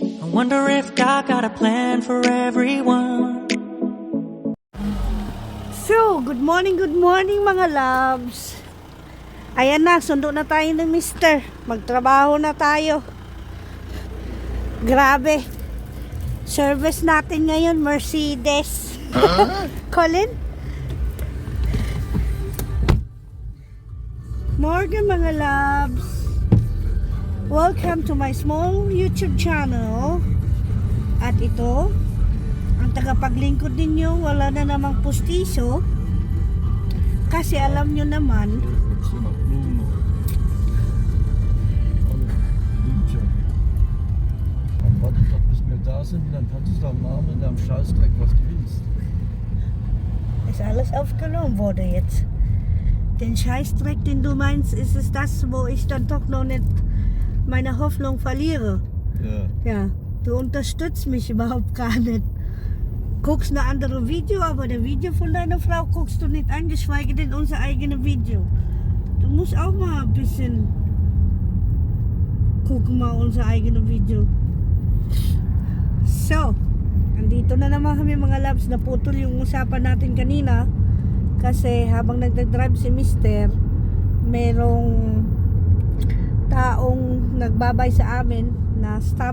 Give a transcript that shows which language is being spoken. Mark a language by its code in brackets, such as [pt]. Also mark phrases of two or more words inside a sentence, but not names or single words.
[en] wonder if God got a plan for everyone. So, good morning mga loves. [tl] Ayan na, sundo na tayo ng mister. Magtrabaho na tayo. Grabe. Service natin ngayon, Mercedes. [en] Colin? Morning mga loves. Welcome to my small YouTube channel. [tl] At ito, ang tagapaglingkod ninyo, wala na namang pustiso. Kasi alam nyo naman, [de] Warte doch, bis wir da sind, dann kannst du doch machen mit deinem Scheißdreck, was du willst. ist alles aufgenommen wurde jetzt. Den Scheißdreck, den du meinst, ist es das, wo ich dann doch noch nicht meine Hoffnung verliere. Ja. Ja, du unterstützt mich überhaupt gar nicht. Guckst eine andere Video, aber der Video von deiner Frau guckst du nicht an, geschweige denn unser eigenes Video. Du musst auch mal ein bisschen gucken, mal unser eigenes Video. [tl] So, andito na naman kami mga loves. Naputol yung usapan natin kanina kasi habang nagdadrive si Mister, merong taong nagbabay sa amin na stop.